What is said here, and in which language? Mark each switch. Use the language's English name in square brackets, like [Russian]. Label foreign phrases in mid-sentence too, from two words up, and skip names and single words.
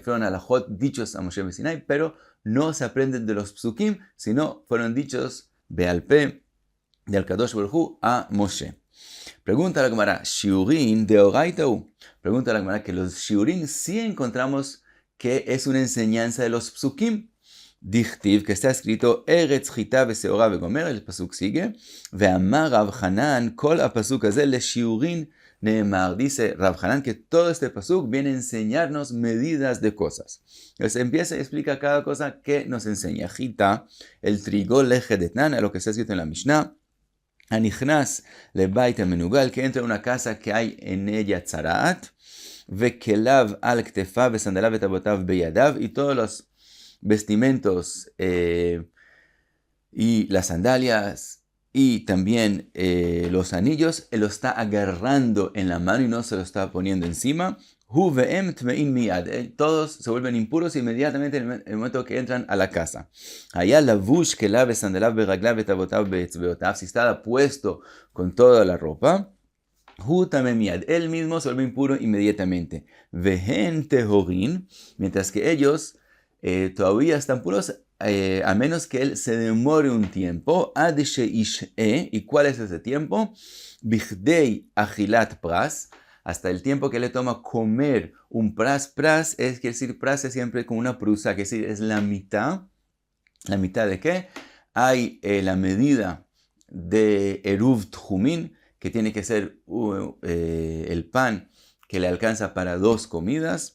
[Spanish] Fueron alajot dichos a Moshe Mesinai, pero no se aprenden de los psukim, sino fueron dichos bealpe del Kadosh Baruj Hu a Moshe. Pregunta la Gemara, [Aramaic] שיעורין דאורייתא. [Spanish] Pregunta la Gemara que los shiurin sí encontramos que es una enseñanza de los psukim. Dichtiv, que está escrito, [Hebrew] ארץ חטה ושעורה וגומר, [Spanish] el pasuk sigue, [Hebrew] ואמר רב חנן, כל הפסוק הזה לשיעורין נאמר. [Spanish] Dice Rav Hanan que todo este pasuk viene a enseñarnos medidas de cosas. Entonces empieza y explica cada cosa que nos enseña. Chita, el trigo [Aramaic] לה כדתנן, [Spanish] a lo que está escrito en la Mishnah. [Hebrew] הנכנס לבית המנוגע, [Spanish] que entra a una casa que hay en ella tzaraat, [Hebrew] וכליו על כתפיו וסנדליו וטבעותיו בידיו, [Spanish] y todos los vestimentos y las sandalias y también los anillos, él lo está agarrando en la mano y no se lo está poniendo encima. [Hebrew] הוא והם טמאין מיד, [Spanish] todos se vuelven impuros inmediatamente en el momento que entran a la casa. [Hebrew] היה לבוש כליו וסנדליו ברגליו וטבעותיו באצבעותיו, [Spanish] si está puesto con toda la ropa, él mismo se vuelve impuro inmediatamente. [Hebrew] והן טהורין, [Spanish] mientras que ellos todavía están puros, a menos que él se demore un tiempo. [Hebrew] עד שישהה, [Spanish] ¿y cuál es ese tiempo? [Hebrew] בכדי אכילת פרס, [Spanish] hasta el tiempo que le toma comer un pras. Pras es decir, pras es siempre como una prusa, que es la mitad. ¿La mitad de qué? Hay la medida de [Hebrew] עירוב תחומין, [Spanish] que tiene que ser el pan que le alcanza para 2 comidas.